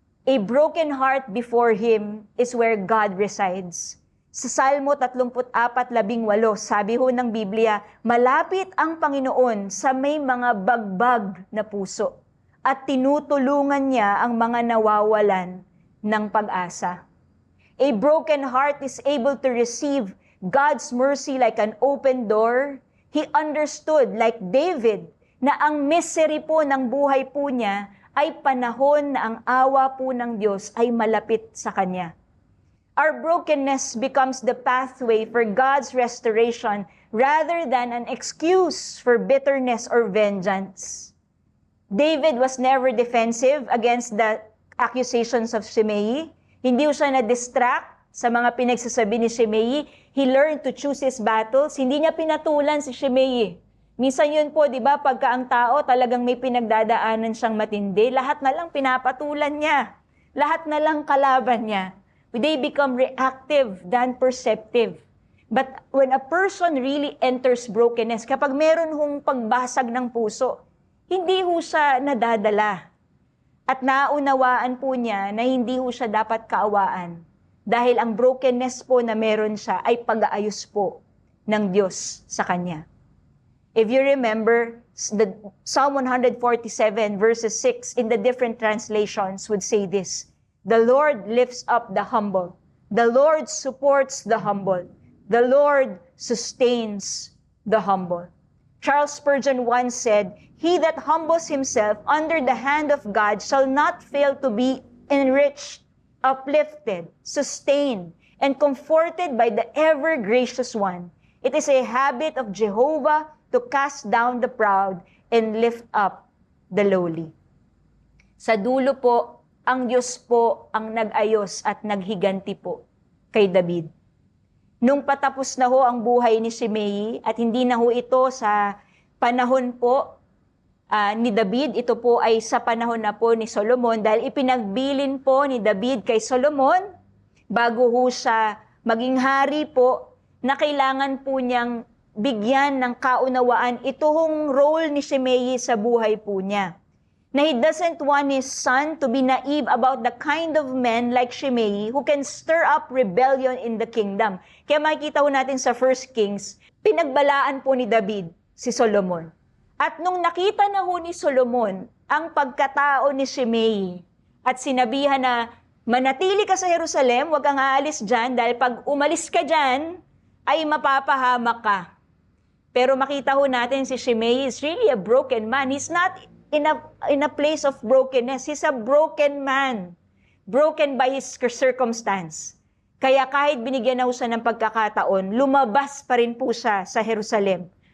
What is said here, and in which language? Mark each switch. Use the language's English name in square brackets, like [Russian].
[English] A broken heart before Him is where God resides. [Filipino] Sa Salmo 34:18, sabi ho ng Biblia, malapit ang Panginoon sa may mga bagbag na puso at tinutulungan niya ang mga nawawalan ng pag-asa. [English] A broken heart is able to receive God's mercy like an open door. He understood, like David, [Filipino] na ang misery po ng buhay po niya ay panahon na ang awa po ng Diyos ay malapit sa Kanya. [English] Our brokenness becomes the pathway for God's restoration rather than an excuse for bitterness or vengeance. David was never defensive against the accusations of Shimei. [Filipino] Hindi siya na-distract sa mga pinagsasabi ni Shimei. [English] He learned to choose his battles. [Filipino] Hindi niya pinatulan si Shimei. Minsan yun po, di ba, pagka ang tao talagang may pinagdadaanan siyang matindi, lahat na lang pinapatulan niya. Lahat na lang kalaban niya. [English] They become reactive than perceptive. But when a person really enters brokenness, [Filipino] kapag meron hong pagbasag ng puso, hindi ho siya nadadala. At naunawaan po niya na hindi ho siya dapat kaawaan. Dahil ang brokenness po na meron siya ay pag-aayos po ng Diyos sa kanya. [English] If you remember, the Psalm 147 verses 6 in the different translations would say this, the Lord lifts up the humble. The Lord supports the humble. The Lord sustains the humble. Charles Spurgeon once said, he that humbles himself under the hand of God shall not fail to be enriched, uplifted, sustained, and comforted by the ever-gracious one. It is a habit of Jehovah to cast down the proud and lift up the lowly. [Filipino] Sa dulo po, ang Diyos po ang nag-ayos at naghiganti po kay David. Nung patapos na ho ang buhay ni Shimei at hindi na ho ito sa panahon po ni David, ito po ay sa panahon na po ni Solomon dahil ipinagbilin po ni David kay Solomon bago ho siya maging hari po na kailangan po niyang bigyan ng kaunawaan ito hong role ni Shimei sa buhay po niya. [English] Na he doesn't want his son to be naive about the kind of men like Shimei who can stir up rebellion in the kingdom. [Filipino] Kaya makikita ho natin sa 1 Kings, pinagbalaan po ni David si Solomon. At nung nakita na ho ni Solomon ang pagkatao ni Shimei at sinabihan na manatili ka sa Jerusalem, huwag kang aalis dyan dahil pag umalis ka dyan ay mapapahamak ka. Pero makita ho natin si Shimei [English] is really a broken man. He's not in a place of brokenness. He's a broken man. Broken by his circumstance. [Filipino] Kaya kahit binigyan na siya ng pagkakataon, lumabas pa rin po siya sa Jerusalem.